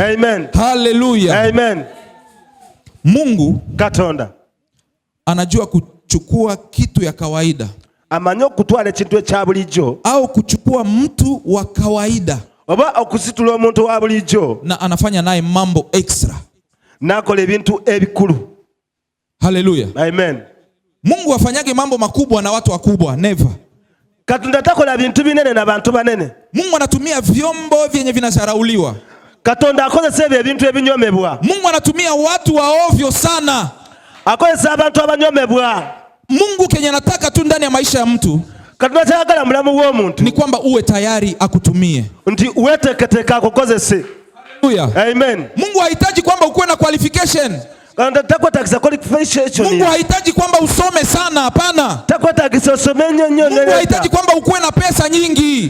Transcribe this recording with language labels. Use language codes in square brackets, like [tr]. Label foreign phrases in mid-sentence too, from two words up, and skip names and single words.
[sw] Amen. Hallelujah. Amen. Mungu [lg] Katonda [sw] anajua kuchukua kitu ya kawaida, [lg] amanyi okutwala ekintu ekya bulijjo, [sw] au kuchukua mtu wa kawaida [lg] oba okusitula omuntu wa bulijjo, [sw] na anafanya naye mambo extra, [lg] nakola ebintu ebikulu. Hallelujah. Amen. [sw] Mungu afanyage mambo makubwa na watu wakubwa, [en] never. [lg] Katonda takola bintu binene na bantu banene. [sw] Mungu anatumia vyombo vyenye vinazarauliwa. [lg] Katonda akozesa ebintu ebinyomebwa. [sw] Mungu anatumia watu waovyo sana. [lg] Akozesa abantu abanyomebwa. [sw] Mungu kenye anataka tu ndani ya maisha ya mtu, [lg] Katonda kyagala mulamu w'omuntu, [sw] ni kwamba uwe tayari akutumie. [lg] Nti uweteketeka akukozese. Hallelujah. Amen. [sw] Mungu hahitaji kwamba ukuwe na qualification. Mungu hahitaji kwamba usome sana, hapana. Mungu hahitaji kwamba ukuwe na pesa nyingi.